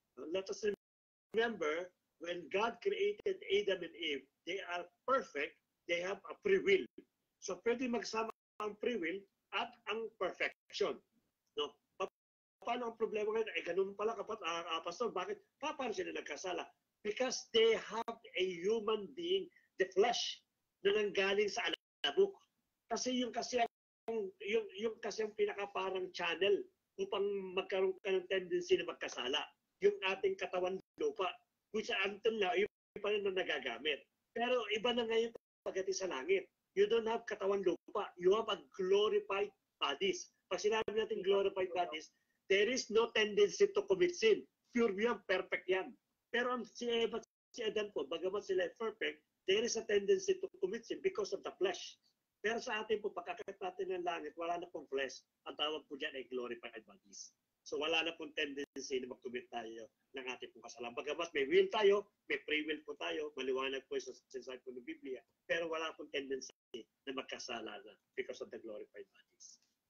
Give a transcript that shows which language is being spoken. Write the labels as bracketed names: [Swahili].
[English] Let us remember, when God created Adam and Eve, they are perfect, they have a free will. [Filipino] So pwede magsama ang free will at ang perfection. No? Paano ang problema ngayon? Ganun pala pastor, bakit? Paano sila nagkasala? [English] Because they have a human being, the flesh, [Filipino] na nanggaling sa alabok. Kasi yung kasi ang pinaka-parang channel upang magkaroon ka ng tendency na magkasala. Yung ating katawan lupa, [English] which until now, [Filipino] yung pa rin na nagagamit. Pero iba na ngayon pagdating sa langit. [English] You don't have [Filipino] katawan lupa. [English] You have a glorified bodies. [Filipino] Pag sinabi natin [English] glorified bodies, there is no tendency to commit sin. Pure yan, perfect yan. [Filipino] Pero si Eva at si Adan po, bagamat sila perfect, [English] there is a tendency to commit sin because of the flesh. [Filipino] Pero sa atin po, pagkakit natin ng langit, wala na pong flesh. Ang tawag po dyan ay glorified bodies. So wala na pong tendency na mag-commit tayo ng ating pong kasalanan. Bagamat may will tayo, may free will po tayo, maliwanag po sa sinasabi po ng Biblia, pero wala pong tendency na magkasala na [English] because of the glorified bodies.